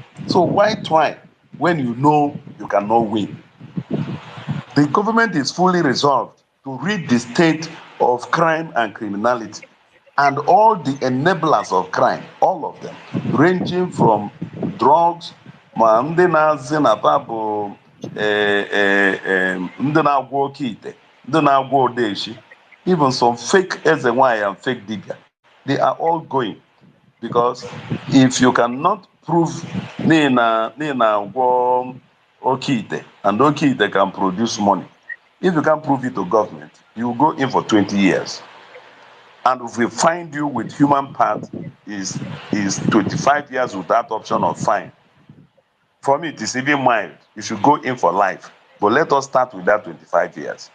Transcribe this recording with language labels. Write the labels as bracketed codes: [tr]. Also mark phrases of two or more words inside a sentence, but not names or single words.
[en] So why try when you know you cannot win? The government is fully resolved to rid the state of crime and criminality and all the enablers of crime, all of them, ranging from drugs, [ig] ma ndị na-azị na fa bụ ndị na-agwọ oke ite, ndị na-agwọ odeshi, [en] even some fake [ig] eze nwanyị [en] and fake [ig] dibia, [en] they are all going. Because if you cannot prove [ig] na agwọ oke ite [en] and [ig] oke ite [en] can produce money, if you can't prove it to government, you go in for 20 years. And if we find you with human part, is 25 years without option of fine. For me, it is even mild. You should go in for life. But let us start with that 25 years.